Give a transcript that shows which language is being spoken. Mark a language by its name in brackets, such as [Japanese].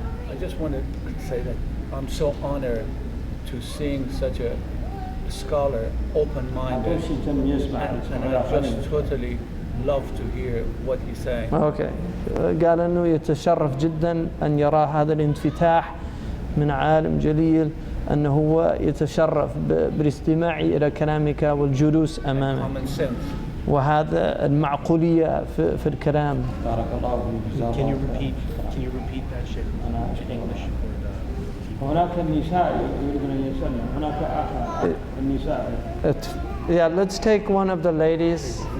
[English] I just want to say that I'm so honored to seeing such a scholar, open-minded, and I just totally love to hear what he's saying. Okay. [Arabic] قال أنه يتشرف جدا أن يرى هذا الانفتاح من عالم جليل، أنه هو يتشرف بالاستماع إلى كلامك والجلوس أمامك. وهذا المعقولية في الكلام. بارك الله فيك. [English] Can you repeat that shit in English? [Arabic] هناك النساء يريدون أن يسلم، هناك آخر النساء. [English] Yeah, let's take one of the ladies.